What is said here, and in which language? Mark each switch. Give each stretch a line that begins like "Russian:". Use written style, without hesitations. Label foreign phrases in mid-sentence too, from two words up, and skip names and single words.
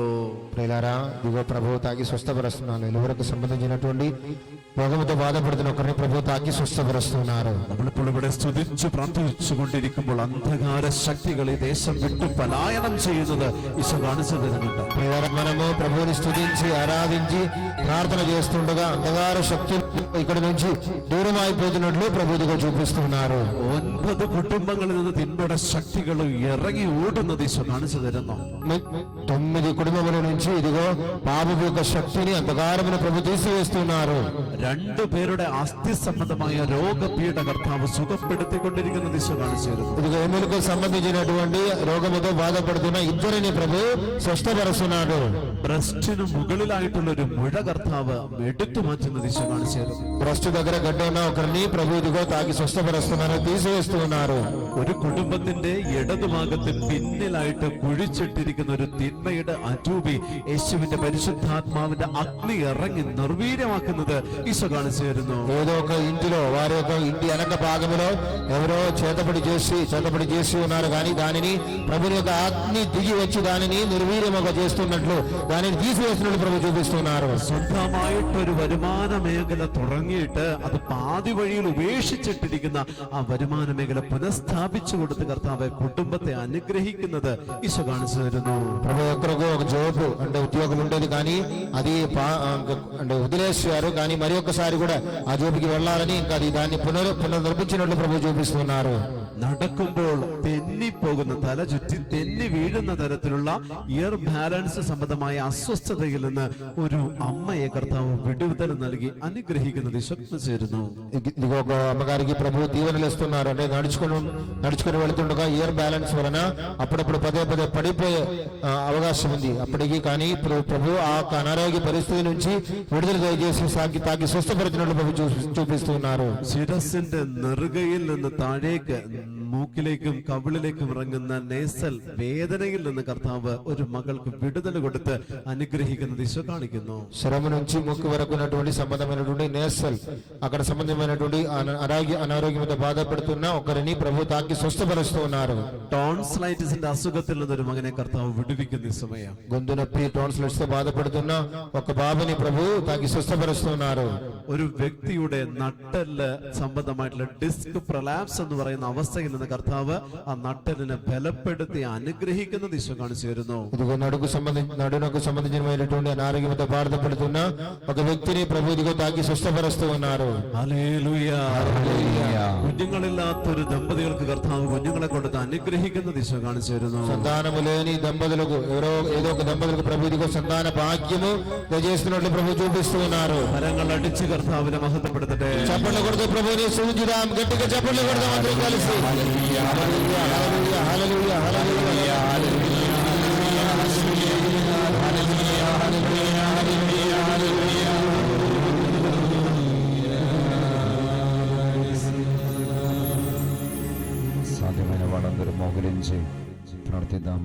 Telugu: ప్రియులారా ఇదిగో ప్రభు తాకి స్వస్థపరుస్తున్నాను. ఎవరికి సంబంధించినటువంటి రోగముతో బాధపడుతున్న ఒకరిని ప్రభు తాకి స్వస్థపరుస్తున్నారు.
Malayalam: നമ്മളിപ്പോൾ ഇവിടെ സ്തുതിച്ചു പ്രാർത്ഥിച്ചു കൊണ്ടിരിക്കുമ്പോൾ അന്ധകാര ശക്തികൾ ഈ ദേശം വിട്ടു പലായനം ചെയ്യുന്നത് ഈശോ കാണിച്ചു തരുന്നുണ്ട്.
Telugu: ప్రియులారా మనము ప్రభువుని స్తుతించి ఆరాధించి ప్రార్థన చేస్తుండగా అంధకార శక్తులు ఇక్కడ నుంచి దూరం అయిపోతున్నట్లు ప్రభు ఇదిగో చూపిస్తున్నారు.
Malayalam: 9 కుటుంబങ്ങളിൽ നിന്ന് തിന്മയുടെ ശക്തികൾ ഇറങ്ങി ഓടുന്നത് ഈശോ കാണിച്ചു തരുന്നു.
Telugu: 9 కుటుంబముల నుంచి ఇదిగో పాపపు యొక్క శక్తిని అంధకారమును ప్రభు తీసివేస్తున్నారు.
Malayalam: 2 പേരുടെ അസ്ഥി സംബന്ധമായ രോഗപീഠ കർത്താവ് സുഖപ്പെടുത്തിക്കൊണ്ടിരിക്കുന്നത് ഈശോ കാണിച്ചു തരുന്നു.
Telugu: ఇదిగో ఎముకలకు సంబంధించినటువంటి రోగముతో బాధపడుతున్న ఇద్దరిని ప్రభు స్వస్థపరుస్తున్నాడు.
Malayalam: ബ്രസ്റ്റിന് മുകളിലായിട്ടുള്ള ഒരു മുഴ കർത്താവ് എടുത്തു മാറ്റുന്നത് ഈശോ കാണിച്ചു തരുന്നു.
Telugu: బ్రస్ట్ దగ్గర గడ్డ ఉన్న ఒకరిని ప్రభు ఇదిగో తాకి స్వస్థపరుస్తున్నారు, తీసివేస్తున్నారు.
Malayalam: ഒരു കുടുംബത്തിന്റെ ഇടതുഭാഗത്ത് പിന്നിലായിട്ട് കുഴിച്ചിട്ടിരിക്കുന്ന ഒരു തിന്മയുടെ അരൂപി യേശുവിന്റെ പരിശുദ്ധാത്മാവിന്റെ അഗ്നി ഇറങ്ങി നിർവീര്യമാക്കുന്നത് ഈശോ കാണിച്ചു തരുന്നു.
Telugu: ఏదో ఒక ఇంటిలో వారి యొక్క ఇంటి వెనక భాగంలో ఎవరో చేతపడి చేసి ఉన్నారు, కానీ దానిని ప్రభుని యొక్క అగ్ని దిగి వచ్చి దానిని నిర్వీర్యముగా చేస్తున్నట్లు, దానిని తీసివేస్తున్నట్లు ప్రభు చూపిస్తున్నారు.
Malayalam: സ്വന്തമായിട്ടൊരു വരുമാന മേഖല തുടങ്ങിയിട്ട് അത് പാതി വഴിയിൽ ഉപേക്ഷിച്ചിട്ടിരിക്കുന്ന ആ വരുമാന മേഖല പുനഃസ്ഥാപിച്ചു കൊടുത്ത് കർത്താവ് കുടുംബത്തെ അനുഗ്രഹിക്കുന്നത് ഈശോ കാണിച്ചു తరును.
Telugu: ప్రభు ఒక్కరికి ఒక జాబ్ అంటే ఉద్యోగం ఉండేది, కానీ అది అంటే వదిలేశారు, కానీ మరి ఒక్కసారి కూడా ఆ జాబ్కి వెళ్ళాలని ఇంకా అది దాన్ని పునర్నిర్మించినట్లు ప్రభు చూపిస్తున్నారు.
Malayalam: നടക്കുമ്പോൾ തെന്നിപ്പോകുന്ന തല ചുറ്റി തെന്നി വീഴുന്ന തരത്തിലുള്ള
English: ear balance
Malayalam: സംബന്ധമായ അസ്വസ്ഥതയിൽ നിന്ന് ഒരു അമ്മയെ കർത്താവ് വിടുതൽ നൽകി അനുഗ്രഹിക്കുന്നത് ഈശോ ചേരുന്നു.
Telugu: ఇదిగో ఒక అమ్మగారికి ప్రభు దీవెనలు ఇస్తున్నారు. అంటే నడుచుకుని వెళుతుండగా
English: ear balance
Telugu: వలన అప్పుడప్పుడు పదే పడిపోయే అవకాశం ఉంది. అప్పటికి కానీ ప్రభు ఆ అనారోగ్య పరిస్థితి నుంచి విడుదల దయచేసి తాకి స్వస్థపరిచినట్లు ప్రభు చూపిస్తున్నారు.
Malayalam: ശിരസിന്റെ നെറുകയിൽ നിന്ന് താഴേക്ക് മൂക്കിലേക്കും കവിളിലേക്കും ഇറങ്ങുന്ന നേസൽ വേദനയിൽ നിന്ന് കർത്താവ് ഒരു മകൾക്ക് വിടുതൽ കൊടുത്ത് അനുഗ്രഹിക്കുന്നത് ഈശോ കാണിക്കുന്നു.
Telugu: శరము నుంచి ముక్కు వరకు ఉన్నటువంటి సంబంధమైనటువంటి నేసల్, అక్కడ సంబంధమైనటువంటి అనారోగ్యంతో బాధపడుతున్న ఒకరిని ప్రభు తాకి స్వస్థపరుస్తూ ఉన్నారు.
Malayalam: ടോൺസിലൈറ്റിസിന്റെ അസുഖത്തിൽ നിന്നൊരു മകനെ കർത്താവ് വിടുവിക്കുന്ന ഈ സമയം.
Telugu: గొంతు నొప్పి టోన్సిలైటిస్ తో బాధపడుతున్న ఒక బాబుని ప్రభు తాకి స్వస్థపరుస్తున్నారు.
Malayalam: ഒരു വ്യക്തിയുടെ നട്ടെല്ല് സംബന്ധമായിട്ടുള്ള
English: disc prolapse
Malayalam: എന്ന് പറയുന്ന അവസ്ഥയിൽ നിന്ന് കർത്താവ് ആ നട്ടെല്ലിനെ ബലപ്പെടുത്തി അനുഗ്രഹിക്കുന്നത് ഈശോ കാണിച്ചു തരുന്നു.
Telugu: ఇదిగో నడునకు సంబంధించినటువంటి అనారోగ్యంతో బాధపడుతున్న ఒక వ్యక్తిని ప్రభు ఇదిగో తాకి స్వస్థపరుస్తూ ఉన్నారు.
Malayalam: ഹല്ലേലൂയ. കുഞ്ഞുങ്ങളില്ലാത്തൊരു ദമ്പതികൾക്ക് കർത്താവ് കുഞ്ഞുങ്ങളെ കൊടുത്ത് അനുഗ്രഹിക്കുന്നത് ഈശോ കാണിച്ചു തരുന്നു.
Telugu: సంతానము లేని దంపతులకు ఏదో ఒక దంపతులకు ప్రభు ఇదిగో సంతాన భాగ్యము దయచేస్తున్నట్లు ప్రభు చూపిస్తూ ఉన్నారు.
Malayalam: കരങ്ങൾ അടിച്ച് കർത്താവിനെ മഹത്വപ്പെടുത്തട്ടെ.
Telugu: చప్పట్లు కొడుతూ ప్రభువుని స్తుతించుదాం, గట్టిగా చప్పట్లు కొడదాం అందరం కలిసి. హల్లెలూయా హల్లెలూయా హల్లెలూయా హల్లెలూయా సాధ్యమైన వాళ్ళందరూ మోకరించి ప్రార్థిద్దాం.